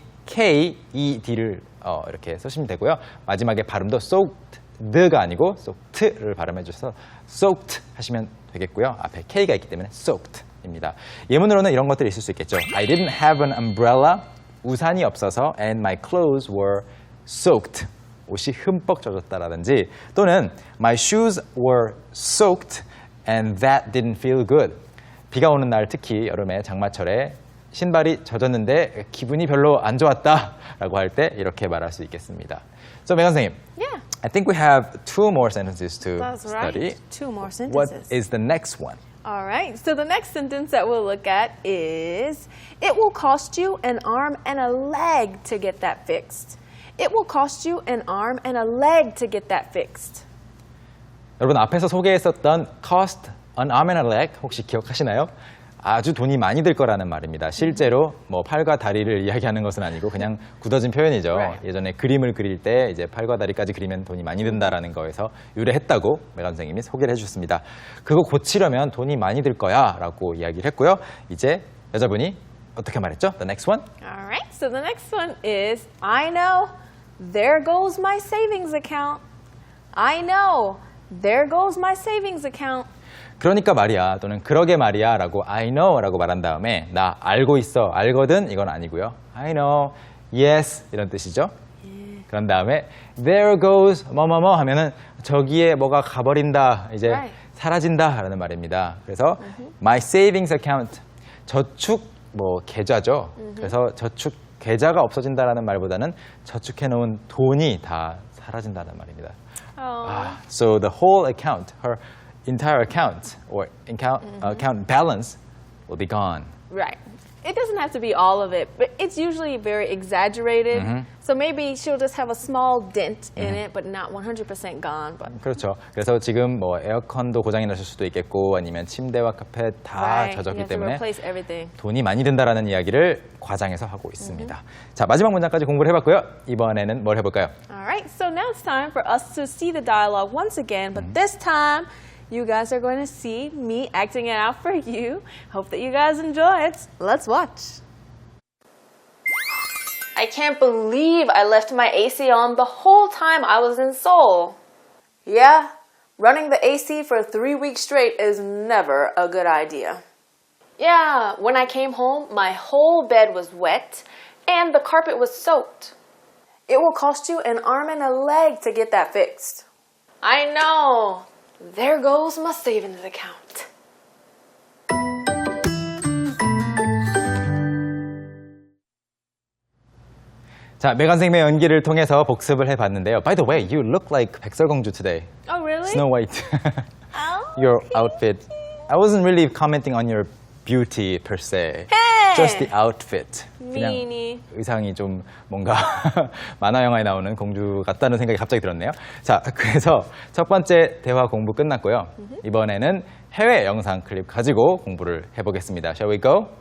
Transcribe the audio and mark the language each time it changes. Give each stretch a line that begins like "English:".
Korean: S-O-A-K-E-D를 이렇게 쓰시면 되고요. 마지막에 발음도 soaked가 아니고 soaked를 발음해 주셔서 soaked 하시면 되겠고요. 앞에 K가 있기 때문에 soaked입니다. 예문으로는 이런 것들이 있을 수 있겠죠.
English: I didn't have an umbrella.
Korean: 우산이 없어서
English: and my clothes were soaked.
Korean: 옷이 흠뻑 젖었다라든지 또는
English: my shoes were soaked and that didn't feel good.
Korean: 비가 오는 날 특히 여름에 장마철에 신발이 젖었는데 기분이 별로 안 좋았다라고 할 때 이렇게 말할 수 있겠습니다. So, 메간 선생님,
English: Yeah, I think we have two more sentences to that's study. right. Two more What sentences. is the next one? All right, so the next sentence that we'll look at is, it will cost you an arm and a leg to get that fixed. It will cost you an arm and a leg to get that fixed.
Korean: 여러분 앞에서 소개했었던
English: cost an arm and a leg
Korean: 혹시 기억하시나요? 아주 돈이 많이 들 거라는 말입니다. 실제로 뭐 팔과 다리를 이야기하는 것은 아니고 그냥 굳어진 표현이죠.
English: Right.
Korean: 예전에 그림을 그릴 때 이제 팔과 다리까지 그리면 돈이 많이 든다라는 거에서 유래했다고 메간 선생님이 소개를 해주셨습니다. 그거 고치려면 돈이 많이 들 거야라고 이야기를 했고요. 이제 여자분이 어떻게 말했죠?
English: The next one. All right, so the next one is, I know, there goes my savings account. I know, there goes my savings account.
Korean: 그러니까 말이야 또는 그러게 말이야 라고
English: I know
Korean: 라고 말한 다음에 나 알고 있어, 알거든 이건 아니고요.
English: I know, yes
Korean: 이런 뜻이죠. 그런 다음에
English: there goes
Korean: 뭐뭐뭐 하면은 저기에 뭐가 가버린다, 이제
English: Right.
Korean: 사라진다 라는 말입니다. 그래서 my savings account, 저축 뭐 계좌죠. 그래서 저축 계좌가 없어진다라는 말보다는 저축해 놓은 돈이 다 사라진다는 말입니다.
English: So the whole account, her entire account or account balance will be gone. Right. It doesn't have to be all of it, but it's usually very exaggerated. So maybe she'll just have a small dent in it, but not 100% gone. But
Korean: 그렇죠. 그래서 지금 뭐 에어컨도 고장이 났을 수도 있겠고 아니면 침대와 카펫 다
English: right, you
Korean: 젖었기
English: have to
Korean: 때문에
English: replace everything.
Korean: 돈이 많이 든다라는 이야기를 과장해서 하고 있습니다. 자, 마지막 문장까지 공부를 해봤고요. 이번에는 뭘 해볼까요?
English: All right, so now it's time for us to see the dialogue once again, but this time you guys are going to see me acting it out for you. Hope that you guys enjoy it. Let's watch. I can't believe I left my AC on the whole time I was in Seoul. Yeah, running the AC for 3 weeks straight is never a good idea. Yeah, when I came home, my whole bed was wet and the carpet was soaked. It will cost you an arm and a leg to get that fixed. I know. There goes my savings account.
Korean: 자, 메간 선생님의 연기를 통해서 복습을 해봤는데요.
English: By the way, you look like 백설공주 today. Oh, really? Snow White. Oh, Your outfit. I wasn't really commenting on your beauty per se. Hey! Just the outfit.
Korean: 그냥
English: Meanie.
Korean: 의상이 좀 뭔가 만화 영화에 나오는 공주 같다는 생각이 갑자기 들었네요. 자, 그래서 첫 번째 대화 공부 끝났고요. 이번에는 해외 영상 클립 가지고 공부를 해보겠습니다.
English: Shall we go?